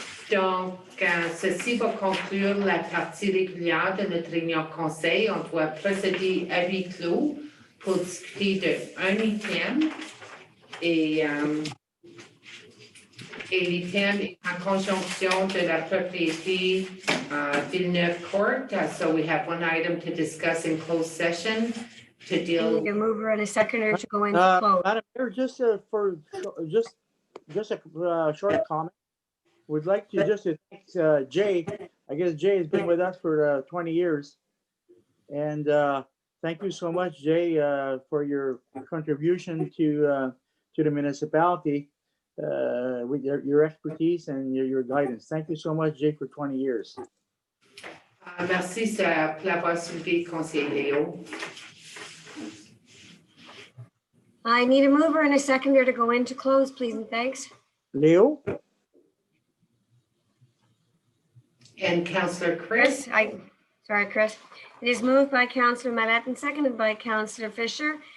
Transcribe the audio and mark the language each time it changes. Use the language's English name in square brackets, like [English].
[French] Donc, ceci va conclure la partie régulière de notre réunion conseil. On doit procéder à huis clos pour discuter d'un item. Et l'item est en conjonction de la propriété Villeneuve Court. [English] So we have one item to discuss in closed session to I deal. need a mover and a seconder to go into close. Madam Mayor, just a short comment. Would like to just thank Jay. I guess Jay has been with us for 20 years. And thank you so much, Jay, for your contribution to the municipality with your expertise and your guidance. Thank you so much, Jay, for 20 years. [French] Merci pour l'avoir soulevé, conseiller Léo. [English] I need a mover and a seconder to go into close, please and thanks. Leo? And Councillor Chris. Chris. It is moved by Councillor Mallette and seconded by Councillor Fisher.